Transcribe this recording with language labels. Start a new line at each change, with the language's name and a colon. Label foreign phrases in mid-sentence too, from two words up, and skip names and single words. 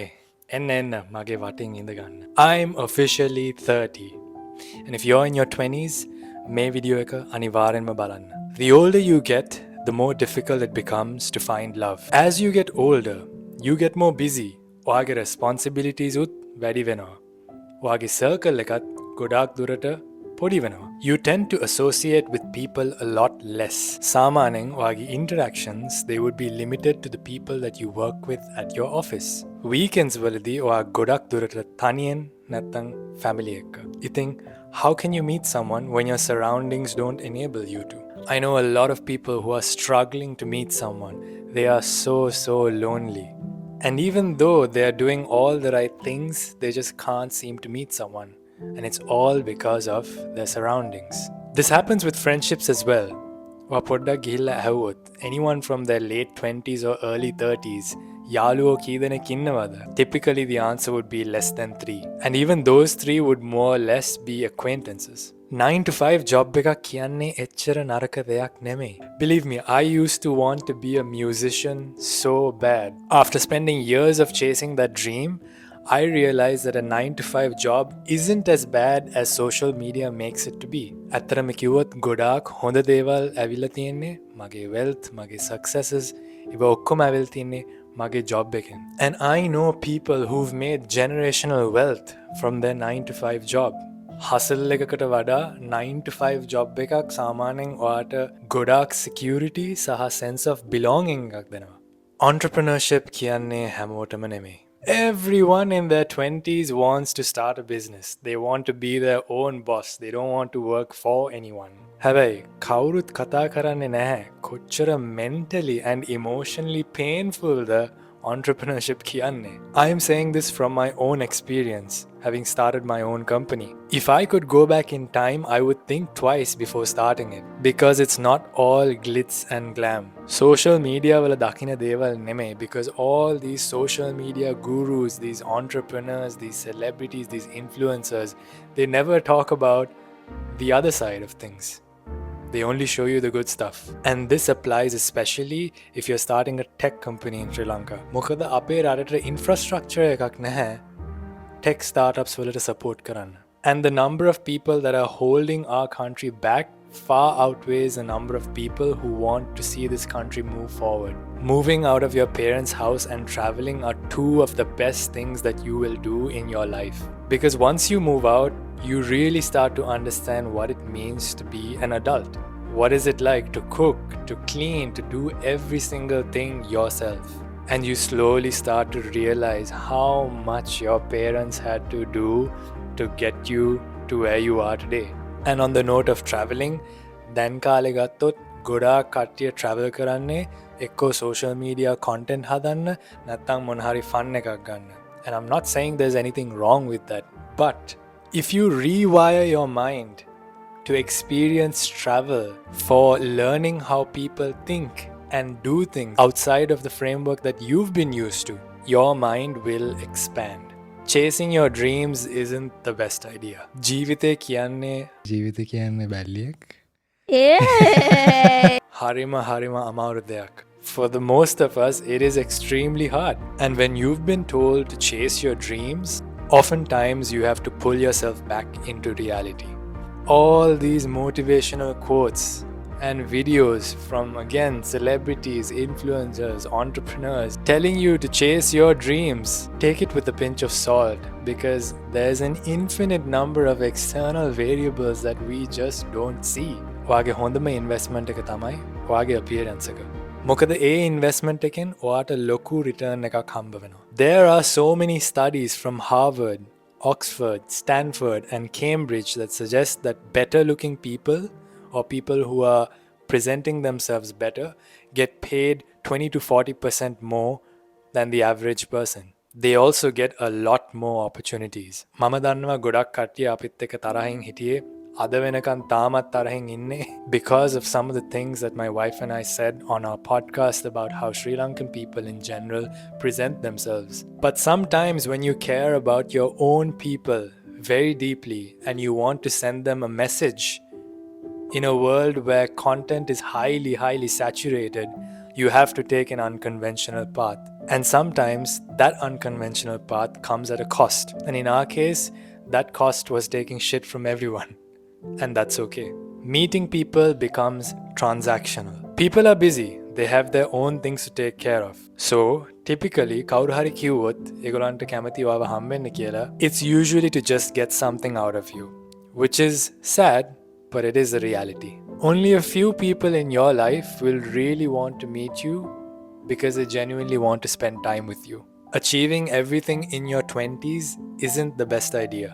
Sinhala: එන්න මගේ wating ඉඳගන්න.
English: I'm officially 30. And if you're in your 20s,
Sinhala: මේ video එක අනිවාර්යෙන්ම බලන්න.
English: The older you get, the more difficult it becomes to find love. As you get older, you get more busy.
Sinhala: Oage responsibilities ut වැඩි වෙනවා. ඔයාගේ circle එකත් ගොඩාක් දුරට පොඩි වෙනවා.
English: You tend to associate with people a lot less.
Sinhala: සාමාන්‍යයෙන් ඔයාගේ
English: interactions, they would be limited to the people that you work with at your office.
Sinhala: Weekends වලදී ඔයා ගොඩාක් දුරට තනියෙන් නැත්තම් family එක්ක.
English: ඉතින් how can you meet someone when your surroundings don't enable you to? I know a lot of people who are struggling to meet someone. They are so lonely. And even though they are doing all the right things, they just can't seem to meet someone. And it's all because of their surroundings. This happens with friendships as well. Anyone from their late 20s or early 30s,
Sinhala: යාළුවෝ කීදෙනෙක් ඉන්නවද?
English: Typically the answer would be less than 3. And even those 3 would more or less be acquaintances. 9 to 5 job
Sinhala: එකක් කියන්නේ එච්චර නරක දෙයක් නෙමෙයි.
English: Believe me, I used to want to be a musician so bad. After spending years of chasing that dream, I realized that a 9 to 5 job isn't as bad as social media makes it to be.
Sinhala: ඇත්තටම කිව්වොත් ගොඩාක් හොඳ දේවල් ඇවිල්ලා තියෙන්නේ මගේ wealth, මගේ successes, ඒව ඔක්කොම ඇවිල්ලා තියෙන්නේ මගේ job එකෙන්.
English: And I know people who've made generational wealth from their 9 to 5 job.
Sinhala: Hustle එකකට වඩා
English: 9 to 5 job
Sinhala: එකක් සාමාන්‍යයෙන් ඔයාට ගොඩාක් security සහ
English: sense of belonging
Sinhala: එකක් දෙනවා. Entrepreneurship කියන්නේ හැමෝටම නෙමෙයි.
English: Everyone in their 20s wants to start a business. They want to be their own boss. They don't want to work for anyone.
Sinhala: හැබැයි කවුරුත් කතා කරන්නේ නැහැ කොච්චර
English: mentally and emotionally painful the entrepreneurship
Sinhala: කියන්නේ.
English: I am saying this from my own experience, having started my own company. If I could go back in time, I would think twice before starting it. Because it's not all glitz and glam. Social media
Sinhala: වල දකින දේවල් නෙමෙයි,
English: because all these social media gurus, these entrepreneurs, these celebrities, these influencers, they never talk about the other side of things. They only show you the good stuff. And this applies especially if you're starting a tech company in Sri Lanka.
Sinhala: මොකද අපේ රටට infrastructure එකක් නැහැ
English: tech startups
Sinhala: වලට support කරන්න.
English: And the number of people that are holding our country back far outweighs the number of people who want to see this country move forward. Moving out of your parents' house and traveling are 2 of the best things that you will do in your life. Because once you move out, you really start to understand what it means to be an adult. What is it like to cook, to clean, to do every single thing yourself? And you slowly start to realize how much your parents had to do to get you to where you are today. And on the note of traveling,
Sinhala: දැන් කාලේ ගත්තොත් ගොඩාක් කට්ටිය travel කරන්නේ එක්කෝ
English: social media content
Sinhala: හදන්න නැත්නම් මොන හරි fun එකක් ගන්න.
English: And I'm not saying there's anything wrong with that, but if you rewire your mind to experience travel for learning how people think and do things outside of the framework that you've been used to, your mind will expand. Chasing your dreams isn't the best idea.
Sinhala: ජීවිතේ කියන්නේ බැල්ලියක්. හරිම අමාරු දෙයක්.
English: For the most of us, it is extremely hard. And when you've been told to chase your dreams, oftentimes you have to pull yourself back into reality. All these motivational quotes and videos from, again, celebrities, influencers, entrepreneurs telling you to chase your dreams, take it with a pinch of salt, because there's an infinite number of external variables that we just don't see.
Sinhala: ඔයාගේ හොඳම investment එක තමයි ඔයාගේ appearance එක. මොකද ඒ investment එකෙන් ඔයාට ලොකු return එකක් හම්බ වෙනවා.
English: There are so many studies from Harvard, Oxford, Stanford and Cambridge that suggest that better looking people or people who are presenting themselves better get paid 20 to 40% more than the average person. They also get a lot more opportunities.
Sinhala: මම දන්නවා ගොඩක් කට්ටිය අපිත් එක්ක තරහින් හිටියේ අද වෙනකන් තාමත් තරහින් ඉන්නේ
English: because of some of the things that my wife and I said on our podcast about how Sri Lankan people in general present themselves. But sometimes when you care about your own people very deeply and you want to send them a message in a world where content is highly saturated, you have to take an unconventional path. And sometimes that unconventional path comes at a cost. And in our case, that cost was taking shit from everyone. And that's okay. Meeting people becomes transactional. People are busy. They have their own things to take care of. So, typically,
Sinhala: කවුරු හරි කිව්වොත් ඒගොල්ලන්ට කැමති ඔයාව හම්බෙන්න කියලා,
English: it's usually to just get something out of you, which is sad, but it is a reality. Only a few people in your life will really want to meet you because they genuinely want to spend time with you. Achieving everything in your 20s isn't the best idea.